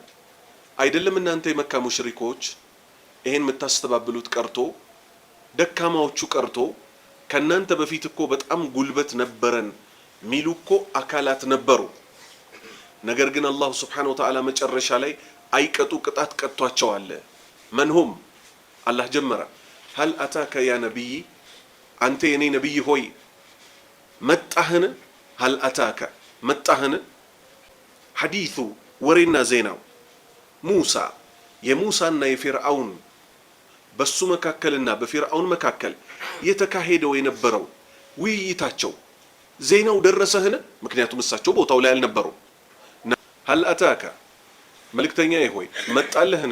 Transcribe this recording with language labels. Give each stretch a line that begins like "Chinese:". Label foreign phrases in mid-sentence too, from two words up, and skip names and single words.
Amharic: አይደለም እናንተ የመካ ሙሽሪኮች ይሄን የምታስተባብሉት ቀርቶ ደካማዎቹ ቀርቶ ከናንተ በፊት እኮ በጣም ጉልበት ነበረን ሚሉ እኮ አካላት ነበሩ። ነገር ግን አላህ
Arabic: سبحانه وتعالى
Amharic: መጨረሻ ላይ አይቀጡ ቅጣት ቀጥቷቸዋል። መንሁም አላህ ጀመረ
Arabic: هل أتاك يا نبي
Amharic: አንተ የኔ ነብይ ሆይ መጣህን?
Arabic: هل أتاك መጣህን?
Amharic: ሐዲሱ ወሬና ዜናው ሙሳ የሙሳና የፊርዓውን በሱ መካከልና በፊርዓውን መካከል የተካሄደው የነበረው ውይይታቸው ዜናው ደረሰህን? ምክንያቱም እሳቸው ቦታው ላይ አልነበሩም።
Arabic: هل أتاك
Amharic: መልእክተኛዬ ሆይ መጣለህን?